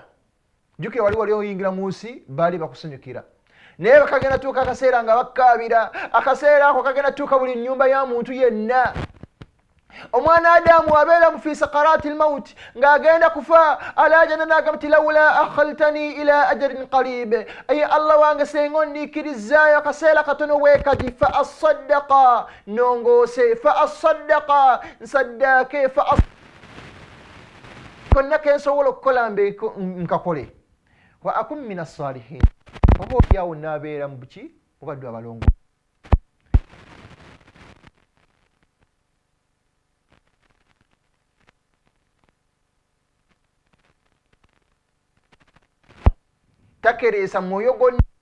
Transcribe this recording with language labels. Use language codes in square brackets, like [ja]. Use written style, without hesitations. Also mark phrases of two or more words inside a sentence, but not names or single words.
[lg] Jjukira wali oyingira mu nsi baali bakusanyukira, naye kagenda tuuka akaseera nga bakkaabira. Akaseera ako kagenda tuuka buli nnyumba ya muntu yenna. Omwana Adamu abeera mu [ar] في سكرات الموت [lg] ng'agenda kufa, alaajana n'agamba nti [ar] لولا أخرتني إلى أجل قريب, [lg] aye Allah wange senga onniikirizzaayo akaseera katono weekati, [ar] فأصدق, [lg] nongoose, [ar] فأصدق, [lg] nsaddaake, konna kensobola okukola nkakole, [ar] وأكن من الصالحين, [lg] oba olyawo n'abeera mu buki, mu baddu abalongo. Takereesa mwoyo gonna.